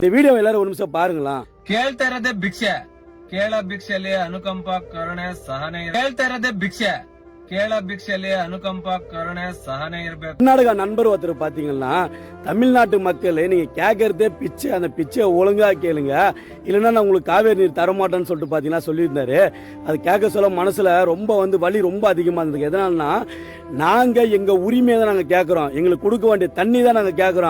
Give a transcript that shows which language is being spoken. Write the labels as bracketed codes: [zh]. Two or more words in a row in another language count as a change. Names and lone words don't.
[ta] இந்த வீடியோ எல்லாரும் ஒரு நிமிஷம் பாருங்களா. [kn] ಕೇಳ್ತಾ ಇರೋದೇ ಭಿಕ್ಷೆ, ಕೇಳ ಭಿಕ್ಷೆಯಲ್ಲಿ ಅನುಕಂಪ ಕರುಣೆ ಸಹನೆ. ಕೇಳ್ತಾ ಇರೋದೇ ಭಿಕ್ಷೆ, ಕೇಳ ಭಿಕ್ಷೆಯಲ್ಲಿ ಅನುಕಂಪ ಕರುಣೆ ಸಹನೆ ಇರಬೇಕು. [ta] கர்நாடகா நண்பர் ஒருத்தர் பாத்தீங்கன்னா, தமிழ்நாட்டு மக்கள் நீங்க கேட்கறதே பிச்சை, அந்த பிச்சை ஒழுங்கா கேளுங்க, இல்லைன்னா நான் உங்களுக்கு காவேரி நீர் தரமாட்டேன்னு சொல்லிட்டு பாத்தீங்கன்னா சொல்லியிருந்தாரு. அது கேட்க சொல்ல மனசுல ரொம்ப வலி ரொம்ப அதிகமா இருந்தது. எதனாலனா நாங்க எங்க உரிமையை தான் நாங்க கேட்கறோம், எங்களுக்கு கொடுக்க வேண்டிய தண்ணி தான் நாங்க கேட்கறோம்.